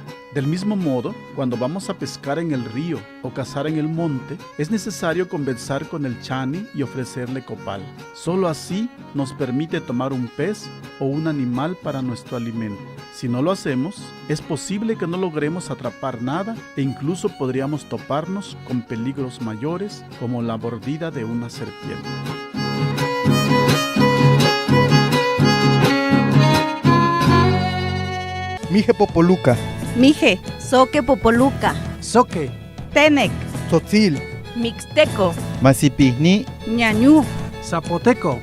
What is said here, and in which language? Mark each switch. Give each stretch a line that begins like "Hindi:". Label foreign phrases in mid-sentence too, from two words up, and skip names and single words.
Spanish: Del mismo modo, cuando vamos a pescar en el río o cazar en el monte, es necesario conversar con el Chani y ofrecerle copal. Solo así nos permite tomar un pez o un animal para nuestro alimento. Si no lo hacemos, es posible que no logremos atrapar nada e incluso podríamos toparnos con peligros mayores como la mordida de una serpiente. Mije Popoluca, Mije, Soque Popoluca, Soque, Tenec, Tzotzil, Mixteco, Masipihni, Ñañú, Zapoteco,